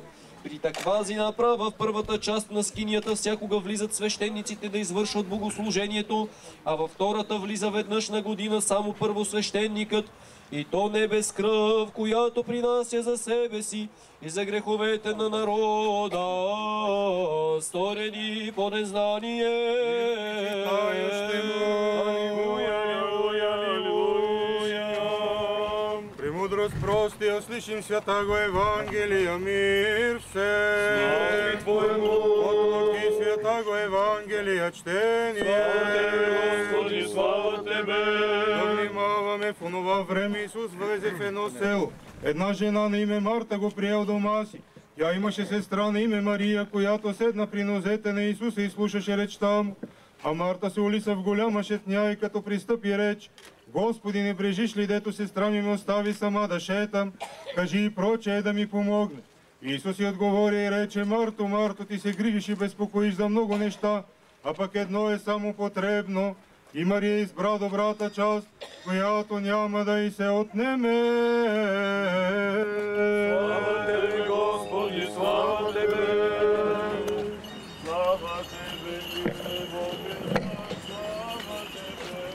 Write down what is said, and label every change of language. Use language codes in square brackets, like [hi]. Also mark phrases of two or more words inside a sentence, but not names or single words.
[bg] При таквази направа в първата част на скинията всякога влизат свещениците да извършват богослужението, а във втората влиза веднъж на година само първосвещеникът, и то не без кръв, която принася за себе си и за греховете на народа, сторени по незнание. [cu] Премудрост простия, слышим святаго Евангелия, мир все. Слава Твоему! От Луки святаго Евангелия, чтение. Господи, слава Тебе! [bg] Да внимаваме, в онова време Исус влезе в едно село. Една жена на име Марта го приел дома си. Тя имаше сестра на име Мария, която седна при нозете на Исуса и слушаше речта му. А Марта се улиса в голяма шетня и като пристъпи реч: Господи, не брежиш ли, дето сестра ми ме остави сама да шетам? Кажи и прочее да ми помогне. Исус й отговори и рече: Марто, Марто, ти се грижиш и безпокоиш за много неща, а пък едно е само потребно. И Мария избра добрата част, която няма да й се отнеме. [cu] Слава Тебе, Господи, слава Тебе! Слава Тебе, Христе Боже, слава Тебе!